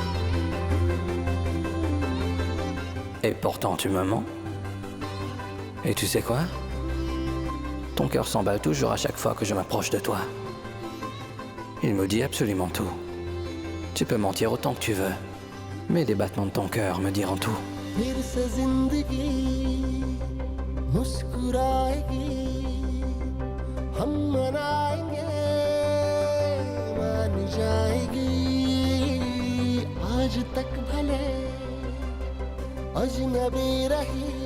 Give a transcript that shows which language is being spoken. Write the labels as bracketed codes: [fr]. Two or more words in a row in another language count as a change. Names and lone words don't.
[fr] Et pourtant tu me mens. Et tu sais quoi? Ton cœur s'emballe toujours à chaque fois que je m'approche de toi. Il me dit absolument tout. Tu peux mentir autant que tu veux, mais les battements de ton cœur me diront tout. [hi] फिर से जिंदगी मुस्कुराएगी हम मनाएंगे मान जाएगी आज तक भले अजनबी रही